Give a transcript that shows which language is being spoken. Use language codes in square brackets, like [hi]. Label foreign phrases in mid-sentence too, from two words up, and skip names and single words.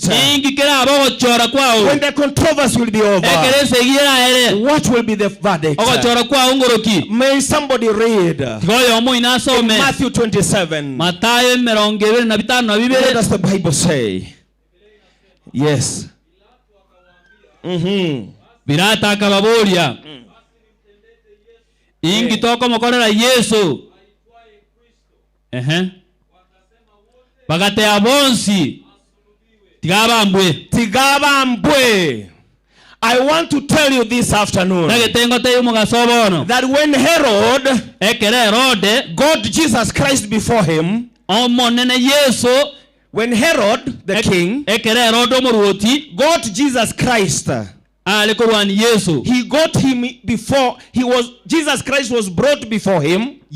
[en] When the controversy will be over, what will be the verdict? May somebody read in Matthew 27. What does the Bible say? Yes. [guz] Birata akababuria ingi toko mukorera Yesu bagatea bonsi tigabambwe. [en] I want to tell you this afternoon that when Herod got Jesus Christ before him, when Herod the king got Jesus Christ, he got him before Jesus Christ was brought before him.